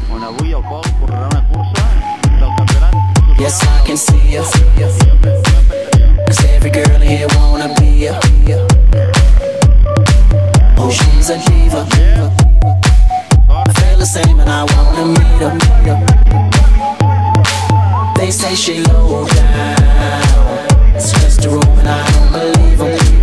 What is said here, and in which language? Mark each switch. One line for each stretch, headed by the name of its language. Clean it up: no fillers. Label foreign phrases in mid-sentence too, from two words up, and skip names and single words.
Catalan: Avui al Pol correrà una cursa del campionat.
English: Yes, I can see you, cause every girl here wanna be ya. Oh, she's a diva. I feel the same and I wanna meet her. They say she low down, it's just a room and I don't believe them.